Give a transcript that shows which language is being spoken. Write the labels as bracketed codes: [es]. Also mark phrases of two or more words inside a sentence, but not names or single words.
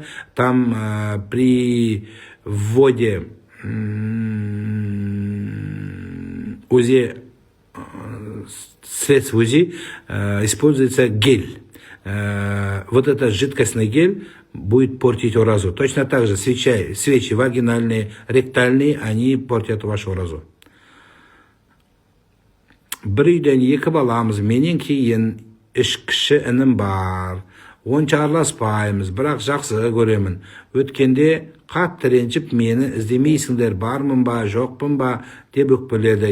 [ru] Там при вводе УЗИ, средств УЗИ используется гель. Вот этот жидкостный гель будет портить уразу. Точно так же свечи вагинальные, ректальные, они портят вашу уразу. [kk] Бір үйден 2 баламыз, менен кейін кіші інім бар. Онша араласпаймыз, бірақ жақсы көремін. Өткенде қатты ренжіп мені іздемейсіңдер, бармын ба, жоқпын ба деп өкпеледі.